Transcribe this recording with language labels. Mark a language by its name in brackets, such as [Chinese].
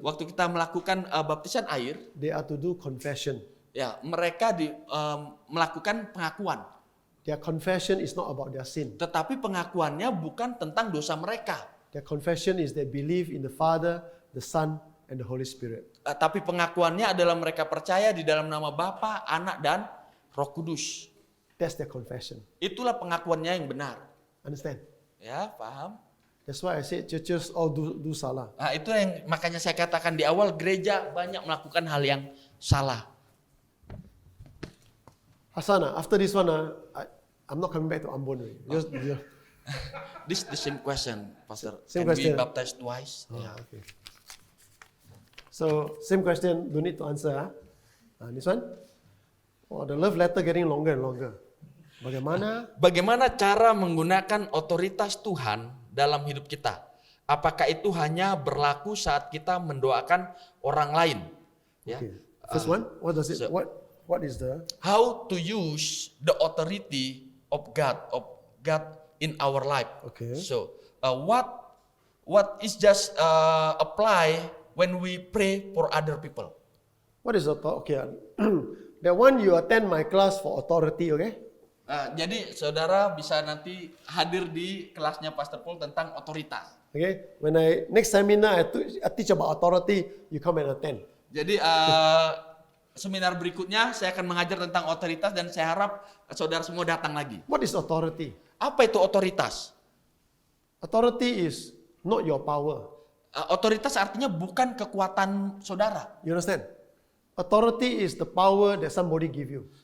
[Indonesian] waktu kita melakukan baptisan air, [English] they are to do confession. [Indonesian] Ya, mereka melakukan pengakuan. [English] Their confession is not about their sin. [Indonesian] Tetapi pengakuannya bukan tentang dosa mereka. [English] Their confession is they believe in the Father, the Son, and the Holy Spirit. [Indonesian] Tapi pengakuannya adalah mereka percaya di dalam nama Bapa, Anak, dan Roh Kudus. [English] That's their confession. [Indonesian] Itulah pengakuannya yang benar. [English] Understand? [Indonesian] Ya, paham? [English] That's why I said churches all do [Indonesian] salah. Nah, itu yang makanya saya katakan di awal, gereja banyak melakukan hal yang salah. [English] Hassan, after this one, I'm not coming back to Ambon. Just, This the same question, Pastor. Same Can question. we baptize twice? Yeah. Okay. So, same question, don't need to answer. This one? Oh, the love letter getting longer and longer. [Indonesian] Bagaimana cara menggunakan otoritas Tuhan dalam hidup kita? Apakah itu hanya berlaku saat kita mendoakan orang lain? Ya. [English] Okay. First one, what does it? What is the? How to use the authority of God in our life? Okay. So, what is just apply when we pray for other people? What is okay? The one you attend my class for authority, okay? [Indonesian] Jadi saudara bisa nanti hadir di kelasnya Pastor Paul tentang otoritas. [English] Okay, when next seminar I teach about authority, you come and attend. [Indonesian] Jadi seminar berikutnya saya akan mengajar tentang otoritas dan saya harap saudara semua datang lagi. [English] What is authority? [Indonesian] Apa itu otoritas? [English] Authority is not your power. [Indonesian] Otoritas artinya bukan kekuatan saudara. [English] You understand? Authority is the power that somebody give you.